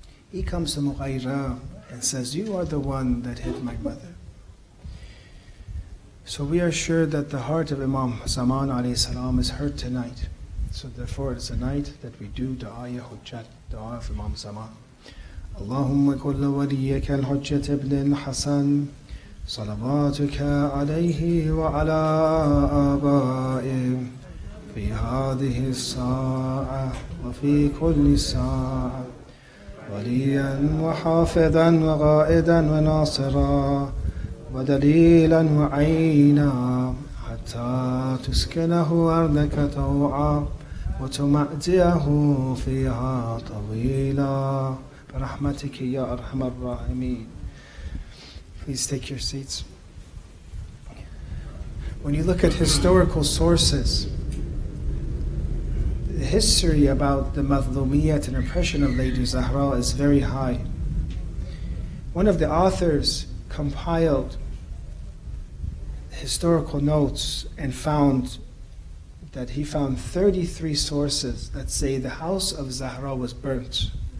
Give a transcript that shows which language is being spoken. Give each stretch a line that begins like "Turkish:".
English: He comes to Mughayra and says, "You are the one that hit my mother." So we are sure that the heart of Imam Zaman alayhi salam is hurt tonight. So therefore it's a night that we do Da'aya Hujjat, Da'ah of Imam Zaman.
Arabic: اللهم كل وليك الحجة ابن الحسن صلواتك عليه وعلى آبائه في هذه الساعة وفي كل ساعة وليا وحافظا وغائدا وناصرا ودليلا وعينا حتى تسكنه أرضك طوعا وتمأتيه فيها طويلا برحمتك يا أرحم الراحمين.
English: Please take your seats. When you look at historical sources, the history about the Mazlumiyat and oppression of Lady Zahra is very high. One of the authors compiled historical notes and found that he found 33 sources that say the house of Zahra was burnt.